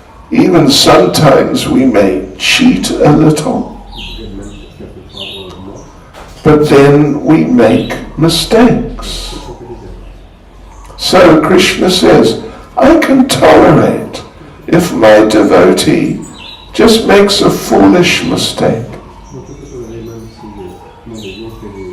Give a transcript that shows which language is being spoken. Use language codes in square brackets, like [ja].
[en] Even sometimes we may cheat a little, [fr] Même quelquefois moins. [en] but then we make mistakes. [fr] On fait des erreurs. [en] So Krishna says, I can tolerate if my devotee just makes a foolish mistake. [fr] Donc on peut tolérer même si mon dévot fait